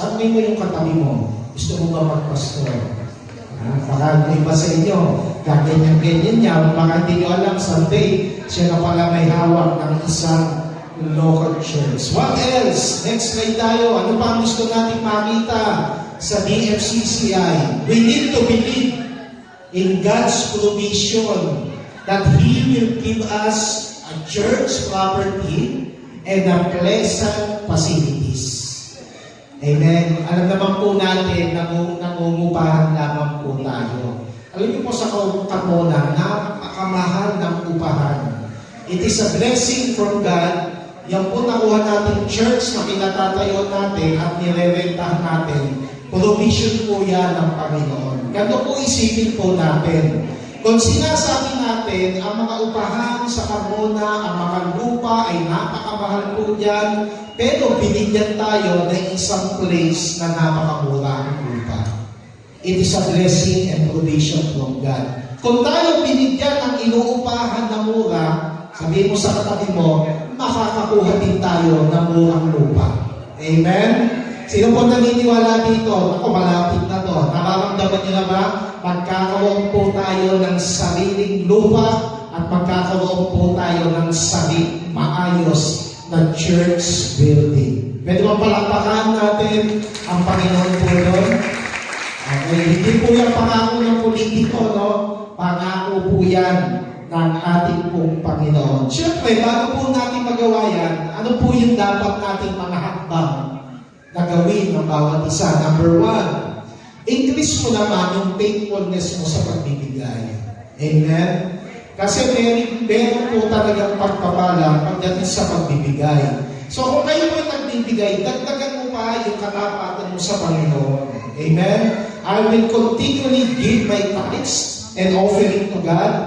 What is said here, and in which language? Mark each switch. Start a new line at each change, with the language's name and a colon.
Filipino: Tanungin mo yung katabi mo, gusto mo ba magpastor? Baka iba sa inyo, gaganyan-ganyan niya, baka hindi nyo alam, someday, siya na pala may hawak ng isang local church.
English: What else?
Filipino: Next slide tayo. Ano pa ang gusto natin makita sa DFCCI?
English: We need to believe in God's provision that He will give us a church property and a pleasant facilities.
Filipino: Amen. Alam naman po natin na nangungupahan lamang po tayo. Alam niyo po sa Carmona, napakamahal ng upahan.
English: It is a blessing from God.
Filipino: Yan po nakuha natin church na kinatatayo natin at nirerentahan natin. Provision po yan ng Panginoon. Ganito po isipin po natin. Kung sinasabi natin, ang mga upahan sa Carmona, ang mga lupa ay napakamahal po dyan, pero binigyan tayo ng isang place na napakamura ang lupa.
English: It is a blessing and provision from God.
Filipino: Kung tayo binigyan ng inuupahan na mura, sabihin mo sa katabi mo, makakakuha din tayo ng murang lupa. Amen? Sino po naniniwala dito? Ako, malapit na to. Nararamdaman niyo na ba? Magkakaroon po tayo ng sariling lupa at magkakaroon po tayo ng maayos na church building. Pwede ba palakpakan natin ang Panginoon po doon? Okay, hindi po yan pangako ng politiko, no? Pangako po yan ng ating pong Panginoon. Siyempre, bago po natin magawa yan, ano po yung dapat nating mga hakbang na gawin ng bawat isa? Number 1, increase mo naman yung faithfulness mo sa pagbibigay. Amen? Kasi meron po talagang pagpapala pagdating sa pagbibigay. So kung kayo po nagbibigay, dagdagan mo pa yung katapatan mo sa Panginoon. Amen?
English: I will continually give my tithes and offering to God.